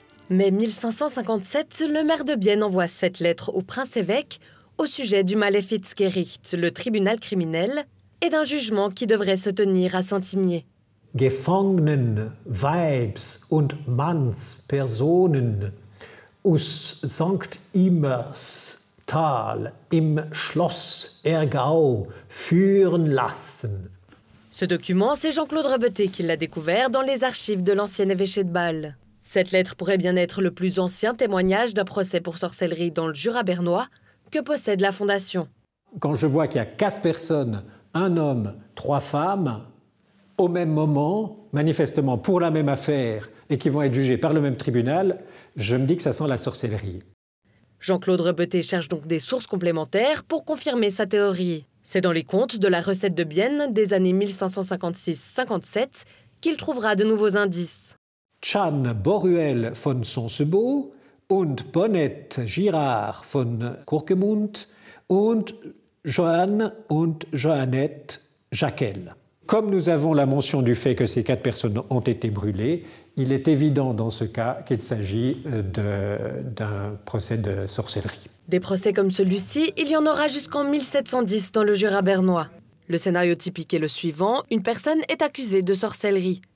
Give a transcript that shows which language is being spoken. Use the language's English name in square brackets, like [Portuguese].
[French] Mai 1557, le maire de Bienne envoie 7 lettres au prince-évêque au sujet du Malefitzgericht, le tribunal criminel, et d'un jugement qui devrait se tenir à Saint-Imier. [German] Gefangenen Weibs- und Mannspersonen aus St. Immerstal im Schloss Ergau führen lassen. [French] Ce document, c'est Jean-Claude Rebeté qui l'a découvert dans les archives de l'ancien évêché de Bâle. Cette lettre pourrait bien être le plus ancien témoignage d'un procès pour sorcellerie dans le Jura bernois que possède la Fondation. Quand je vois qu'il y a 4 personnes, un homme, 3 femmes, au même moment, manifestement pour la même affaire, et qui vont être jugés par le même tribunal, je me dis que ça sent la sorcellerie. Jean-Claude Rebeté cherche donc des sources complémentaires pour confirmer sa théorie. C'est dans les comptes de la recette de Bienne des années 1556-57 qu'il trouvera de nouveaux indices. [German] Chan Boruel von Sonsebo und Bonnette Girard von Kurkemund und Johann und Joannette Jacquel. [French] Comme nous avons la mention du fait que ces 4 personnes ont été brûlées, il est évident dans ce cas qu'il s'agit d'un procès de sorcellerie. Des procès comme celui-ci, il y en aura jusqu'en 1710 dans le Jura bernois. Le scénario typique est le suivant, une personne est accusée de sorcellerie.